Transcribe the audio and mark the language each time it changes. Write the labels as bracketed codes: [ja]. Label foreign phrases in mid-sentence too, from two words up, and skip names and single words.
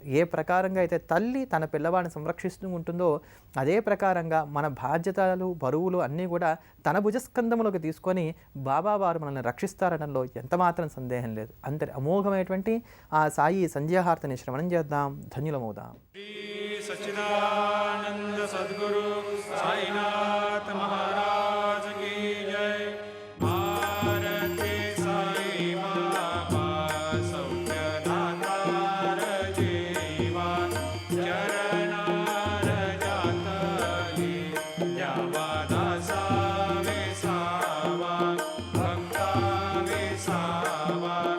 [te] ఏ ప్రకారంగా అయితే తల్లి తన పిల్లవాడిని సంరక్షిస్తూ ఉంటుందో అదే ప్రకారంగా మన బాధ్యతలు, బరువులు అన్నీ కూడా తన భుజస్కంధములకు తీసుకొని బాబా వారు మనల్ని రక్షిస్తారనడంలో ఎంతమాత్రం సందేహం లేదు. అంతటి అమోఘమైనటువంటి ఆ సాయి సంధ్యాహారతిని శ్రవణం చేద్దాం, ధన్యులమవుదాం. [mr] శ్రీ సచ్చిదానంద సద్గురు సాయినాథ్ మహారాజ్ की जय। भारती साई बाबा सौख्यदातार जीवा, चरणार जातली द्यावा दासा विसावा, भक्ता विसावा।